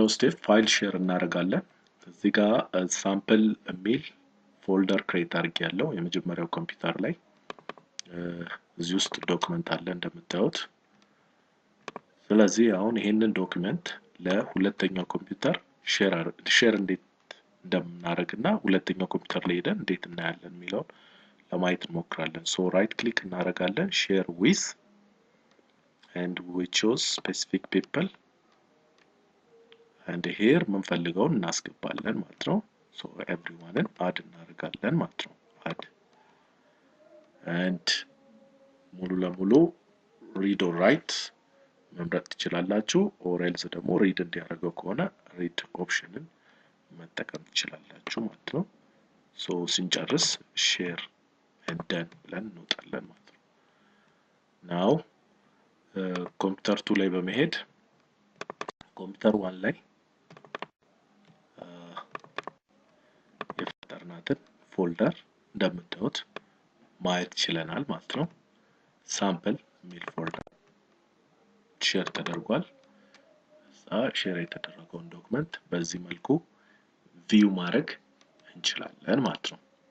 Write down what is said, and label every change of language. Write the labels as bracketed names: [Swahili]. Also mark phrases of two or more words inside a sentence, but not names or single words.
[English] step file share [Amharic] እናደርጋለን። እዚህ ጋር ሳምፕል የሚል [English] folder create [Amharic] አድርጌያለሁ የመጀመሪያው ኮምፒውተር ላይ። እዚህ ውስጥ ዶክመንት አለ እንደምታዩት። ስለዚህ አሁን ይሄንን ዶክመንት ለሁለተኛው ኮምፒውተር ሼር እንዴት እንደምናደርግና ሁለተኛው ኮምፒውተር ላይ ሄደን እንዴት እናያለን የሚለውን ለማየት እንሞክራለን። [English] so right click [Amharic] እናደርጋለን [English] share with and we choose specific people and here [Amharic] የምንፈልገውን እናስገባለን ማለት ነው። [English] so everyone [Amharic] አድ እናደርጋለን ማለት ነው። [English] add and [Amharic] ሙሉ ለሙሉ [English] read or write [Amharic] መምረጥ ትችላላችሁ [English] or else [Amharic] ደግሞ read እንዲያደርገው ከሆነ [English] read option [Amharic] መጠቀም ትችላላችሁ ማለት ነው። ሶ ስንጨርስ [English] share and done [Amharic] ብለን እንወጣለን ማለት ነው። now ኮምፒውተር 2 ላይ በመሄድ ኮምፒውተር 1 ላይ የፈጠርናትን ፎልደር እንደምታዩት ማየት ይችላል ማለት ነው። ሳምፕል የሚል ፎልደር ሼር ተደርጓል። ሼር የተደረገውን ዶክመንት በዚህ መልኩ ቪው ማድረግ እንችላለን ማለት ነው።